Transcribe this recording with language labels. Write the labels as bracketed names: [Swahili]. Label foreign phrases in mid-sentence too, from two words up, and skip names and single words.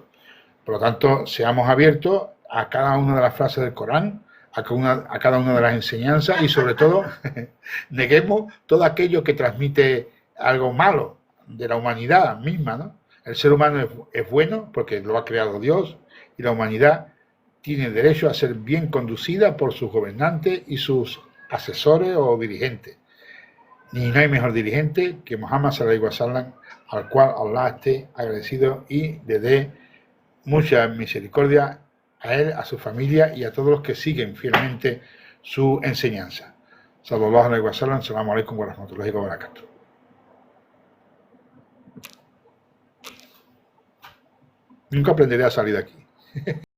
[Spanish] Por lo tanto, seamos abiertos a cada una de las frases del Corán, a cada una de las enseñanzas y sobre todo neguemos todo aquello que transmite algo malo de la humanidad misma, ¿no? El ser humano es bueno porque lo ha creado Dios y la humanidad tiene derecho a ser bien conducida por sus gobernantes y sus asesores o dirigentes. Y no hay mejor dirigente que Muhammad [Arabic] صلى الله عليه وسلم, [Spanish] al cual Allah esté agradecido y le dé mucha misericordia a él, a su familia y a todos los que siguen fielmente su enseñanza. [Arabic] صلى الله عليه وسلم، السلام عليكم ورحمة الله وبركاته. [Spanish] Nunca aprenderé a salir de aquí.